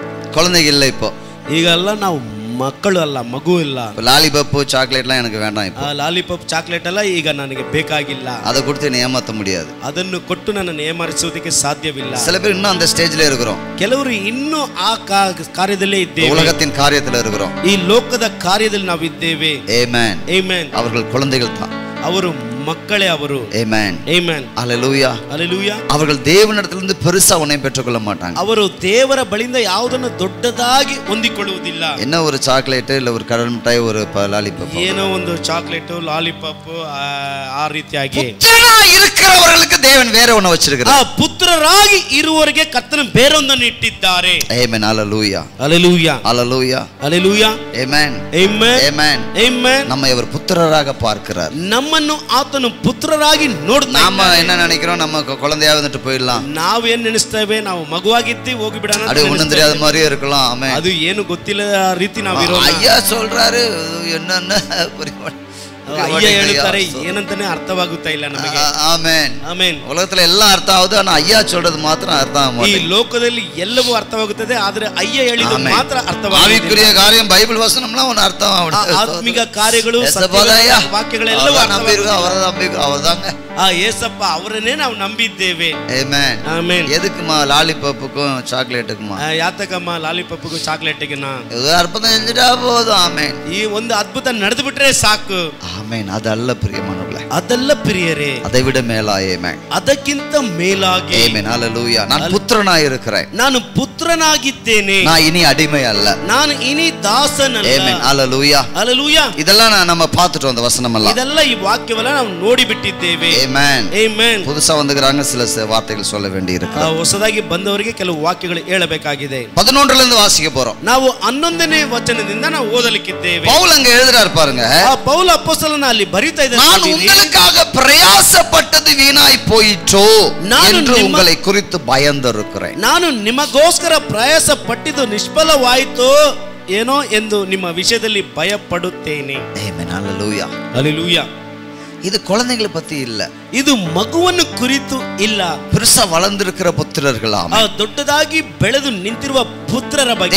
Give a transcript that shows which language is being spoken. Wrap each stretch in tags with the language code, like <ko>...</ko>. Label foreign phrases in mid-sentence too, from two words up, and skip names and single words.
<ta>குழந்தைங்க இல்லை இப்போ.</ta> <kn>ಈಗೆಲ್ಲ ನಾವು ಮಕ್ಕಳು ಅಲ್ಲ, ಮಗು ಇಲ್ಲ.</kn> <ta>லாலிபப்பு சாக்லேட்லாம் எனக்கு வேண்டாம் இப்போ.</ta> <kn>ಲಾಲಿಪಾಪ್ ಚಾಕ್ಲೇಟ್ ಎಲ್ಲ ಈಗ ನನಗೆ ಬೇಕಾಗಿಲ್ಲ.</kn> <ta>அதை கொடுத்து என்னை ஏமாற்ற முடியாது.</ta> <kn>ಅದನ್ನು ಕೊಟ್ಟು ನನ್ನನ್ನು ಏಮಾರಿಸುವುದಕ್ಕೆ ಸಾಧ್ಯವಿಲ್ಲ.</kn> <ta>சில பேர் இன்னும் அந்த ஸ்டேஜ்ல இருக்கிறோம்.</ta> <kn>ಕೆಲವರು ಇನ್ನೂ ಆ ಕಾರ್ಯದಲ್ಲೇ ಇದ್ದೇವೆ.</kn> <ta>உலகத்தின் காரியத்துல இருக்கிறோம்.</ta> <kn>ಈ ಲೋಕದ ಕಾರ್ಯದಲ್ಲಿ ನಾವು ಇದ್ದೇವೆ. ಆಮೆನ್. ಆಮೆನ್.</kn> <ta>அவர்கள் குழந்தைகள் தான்.</ta> <kn>ಅವರು ಮಕ್ಕಳೇ ಅವರು. ಆಮೆನ್. ಆಮೆನ್.</kn> <ta>ஹalleluya. ஹalleluya. அவர்கள் தேவனிடத்திலிருந்து பெருசா ஒன்றை பெற்றுக்கொள்ள மாட்டாங்க.</ta> <kn>ಅವರು ದೇವರ ಬಳಿಯಿಂದ ಯಾವುದನ್ನು ದೊಡ್ಡದಾಗಿ ಹೊಂದಿಕೊಳ್ಳುವುದಿಲ್ಲ.</kn> <ta>என்ன ஒரு சாக்லேட் இல்ல ஒரு கடல் மிட்டாய் ஒரு லாலிபாப்,</ta> <kn>ಏನೋ ಒಂದು ಚಾಕ್ಲೇಟ್ ಲಾಲಿಪಾಪ್ ಆ ರೀತಿಯಾಗಿ</kn> <ta>புத்திரராய் இருக்கிறவர்களுக்கு தேவன் வேற ஒண்ணு வச்சிருக்கிறார்.</ta> <kn>ಪುತ್ರರಾಗಿ ಇರುವವರಿಗೆ ಕರ್ತನು ಬೇರೊಂದನ್ನು ಇಟ್ಟಿದ್ದಾರೆ. ಆಮೆನ್.</kn> <ta>ஹalleluya. ஹalleluya. ஹalleluya. ஹalleluya. ஆமென்.</ta> <kn>ಆಮೆನ್.</kn> <ta>ஆமென்.</ta> <kn>ಆಮೆನ್.</kn> <ta>நம்மை அவர் புத்திரராக பார்க்கிறார்.</ta> <kn>ನಮ್ಮನ್ನು ಆತನು ಪುತ್ರರಾಗಿ ನೋಡ್ತಾನೆ.</kn> <ta>நாம என்ன நினைக்கிறோம், நம்ம குழந்தையா வந்துட்டு போயிடலாம்.</ta> <kn>ನಾವು ಏನು ನೆನೆಸ್ತೇವೆ, ನಾವು ಮಗುವಾಗಿದ್ದಿ ಹೋಗಿ ಬಿಡೋಣ,</kn> <ta>அது ஒண்ணும் தெரியாத மாதிரியே இருக்கலாம். ஆமென்.</ta> <kn>ಅದು ಏನು ಗೊತ್ತಿಲ್ಲ ರೀತಿ ನಾವು ಇರೋಣ.</kn> <ta>ஐயா சொல்றாரு என்னன்னு புரிய</ta> <kn>ಅಯ್ಯ ಹೇಳ್ತಾರೆ, ಏನಂತಾನೆ ಅರ್ಥವಾಗುತ್ತಾ ಇಲ್ಲ ನಮಗೆ. ಆಮೆನ್. ಆಮೆನ್.</kn> <ta>உலகத்துல எல்லாம் அர்த்தம் ஆகுது, ஆனா ஐயா சொல்றது மாத்திரம் அர்த்தம் ஆக</ta> <kn>ಈ</kn> <ta>மாட்டேங்குது.</ta> <kn>ಲೋಕದಲ್ಲಿ ಎಲ್ಲವೂ ಅರ್ಥವಾಗುತ್ತದೆ, ಆದರೆ ಅಯ್ಯ ಹೇಳಿದ್ದು ಮಾತ್ರ ಅರ್ಥವಾಗುತ್ತದೆ.</kn> <ta>ஆவிக்குரிய காரியம் பைபிள் வசனம்லாம் ஒன்னு அர்த்தம் ஆகுது.</ta> <kn>ಆತ್ಮಿಕ ಕಾರ್ಯಗಳು ವಾಕ್ಯಗಳೆಲ್ಲವೂ</kn> <ta>அவர்தாங்க.</ta> <kn>ஏசப்பா ಅವರನ್ನೇ ನಾವು ನಂಬಿದ್ದೇವೆ. ಆಮೆನ್. ಆಮೆನ್.</kn> <ta>எதுக்குமா லாலிபாப்புக்கும் சாக்லேட்டுக்குமா?</ta> <kn>ಯಾತಕಮ್ಮ ಲಾಲಿಪಾಪ್ಗೂ ಚಾಕ್ಲೇಟ್ಗಿನ</kn> <ta>அற்புதம் செஞ்சுட்டா போதும். ஆமென்.</ta> <kn>ಈ ಒಂದು ಅದ್ಭುತ ನಡೆದು ಬಿಟ್ರೆ ಸಾಕು.</kn> <ta>ஆமென். அதல்ல பிரியமானவர்களே,</ta> <kn>ಅದಲ್ಲ ಪ್ರಿಯರೇ,</kn> <ta>அதை விட மேலாய். ஆமென்.</ta> <kn>ಅದಕ್ಕಿಂತ ಮೇಲಾಗಿ.</kn> <ta>ஆமென். ஹalleluya. நான் புத்திரனாய் இருக்கிறேன்.</ta> <kn>ನಾನು ಪುತ್ರನಾಗಿದ್ದೇನೆ.</kn> <ta>நான் இனி அடிமை அல்ல.</ta> <kn>ನಾನು ಇನಿ ದಾಸನಲ್ಲ.</kn> <ta>ஆமென். ஹalleluya. ஹalleluya. இதெல்லாம் நம்ம பார்த்துட்டோம் அந்த வசனம் எல்லாம்.</ta> <kn>ಇದೆಲ್ಲ ಈ ವಾಕ್ಯವೆಲ್ಲ ನಾವು ನೋಡಿ ಬಿಟ್ಟಿದ್ದೇವೆ.</kn> <ta>ஆமென்.</ta> <kn>ಆಮೆನ್.</kn> <ta>புதுசா வந்துக்கறாங்க, சில வார்த்தைகள் சொல்ல வேண்டி இருக்கு.</ta> <kn>ಹೊಸದಾಗಿ ಬಂದವರಿಗೆ ಕೆಲವು ವಾಕ್ಯಗಳು ಹೇಳಬೇಕಾಗಿದೆ.</kn> <ta>11 ರಿಂದ ವಾಸಿக்க போறோம்.</ta> <kn>ನಾವು 11ನೇ ವಚನದಿಂದ ನಾವು ಓದಲಿಕ್ಕಿದ್ದೇವೆ.</kn> <ta>பவுல் அங்க எழுதுறார் பாருங்க.</ta> <kn>ಪೌಲ ಅಪೊಸ್ತಲನ ಅಲ್ಲಿ ಬರಿತಾ ಇದ್ದಾನೆ.</kn> <ta>நான் உங்களுக்காக பிரயாசப்பட்டது வீணாய் போயிற்றோ என்று உங்களை குறித்து பயந்திருக்கிறேன்.</ta> <kn>ನಾನು ನಿಮಗೋಸ್ಕರ ಪ್ರಯಾಸ ಪಟ್ಟಿದ್ದು ನಿಷ್ಫಲವಾಯಿತೋ ಏನೋ ಎಂದು ನಿಮ್ಮ ವಿಷಯದಲ್ಲಿ ಭಯಪಡುತ್ತೇನೆ. ಆಮೆನ್.</kn> <ta>ஹalleluya. ஹalleluya. இது குழந்தைகளை பத்தி இல்ல,</ta> <kn>ಇದು ಮಗುವನ್ನು ಕುರಿತು ಇಲ್ಲ.</kn> <ta>பெருசா வளர்ந்திருக்கிற புத்திரர்களாம்,</ta> <kn>ದೊಡ್ಡದಾಗಿ ಬೆಳೆದು ನಿಂತಿರುವ ಪುತ್ರರ ಬಗ್ಗೆ.</kn>